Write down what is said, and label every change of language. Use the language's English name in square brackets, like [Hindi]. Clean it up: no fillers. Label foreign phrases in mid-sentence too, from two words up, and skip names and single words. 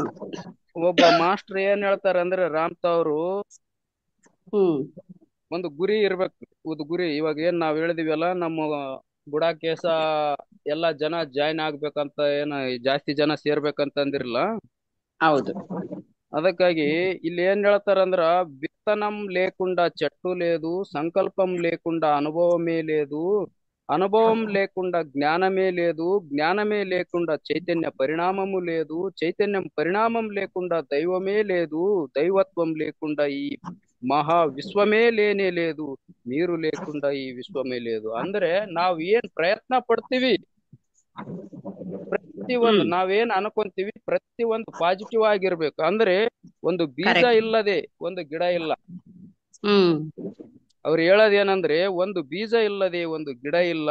[Kannada] ಒಬ್ಬ ಮಾಸ್ಟರ್ ಏನ್ ಹೇಳ್ತಾರೆ ಅಂದ್ರೆ, ರಾಮ್ತ ಅವರು ಹ್ಮ್ ಒಂದು ಗುರಿ ಇರ್ಬೇಕು. ಒಂದು ಗುರಿ. ಇವಾಗ ಏನ್ ನಾವ್ ಹೇಳಿದಿವಲ್ಲ, ನಮ್ಮ ಬುಡಾಕೇಸ ಎಲ್ಲಾ ಜನ ಜಾಯ್ನ್ ಆಗ್ಬೇಕಂತ, ಜಾಸ್ತಿ ಜನ ಸೇರ್ಬೇಕಂತ ಅಂದಿರಲ್ಲ. ಹೌದು. ಅದಕ್ಕಾಗಿ ಇಲ್ಲಿ ఏం ಹೇಳ್ತಾరంದ್ರ, [Telugu] విత్తనం లేకుండా చెట్టు లేదు, సంకల్పం లేకుండా అనుభవమే లేదు, అనుభవం లేకుండా జ్ఞానమే లేదు, జ్ఞానమే లేకుండా చైతన్య పరిణామము లేదు, చైతన్యం పరిణామం లేకుండా దైవమే లేదు, దైవత్వం లేకుండా ఈ మహా విశ్వమే లేనే లేదు, మీరు లేకుండా ಈ ವಿಶ್ವమే లేదు. [Kannada] ಅಂದ್ರೆ ನಾವ್ ಏನ್ ಪ್ರಯತ್ನ ಪಡ್ತೀವಿ, ಪ್ರತಿಯೊಂದು ನಾವೇನ್ ಅನ್ಕೊಂತೀವಿ ಪ್ರತಿಯೊಂದು ಪಾಸಿಟಿವ್ ಆಗಿರ್ಬೇಕು. ಅಂದ್ರೆ ಒಂದು ಬೀಜ Correct. ಇಲ್ಲದೆ ಒಂದು ಗಿಡ ಇಲ್ಲ. ಹ್ಮ್ ಅವ್ರು ಹೇಳೋದೇನಂದ್ರೆ, ಒಂದು ಬೀಜ ಇಲ್ಲದೆ ಒಂದು ಗಿಡ ಇಲ್ಲ.